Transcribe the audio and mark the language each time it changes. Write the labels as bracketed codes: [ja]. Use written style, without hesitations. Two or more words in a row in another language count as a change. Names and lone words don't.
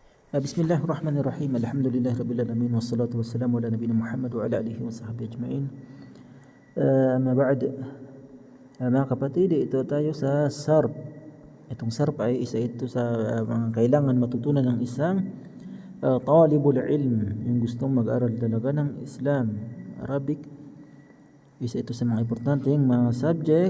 [ar] بسم الله الرحمن الرحيم. الحمد لله رب العالمين والصلاة والسلام على نبينا محمد وعلى آله وصحبه أجمعين. أما بعد. [tl] Mga kapatid, ito tayo sa sarf. Itong sarf ay isa ito sa mga kailangan matutunan ng isang [ar] طالب العلم, [tl] yung gustong mag-aral talaga ng Islam, Arabic. Isa ito sa mga importanteng mga subject.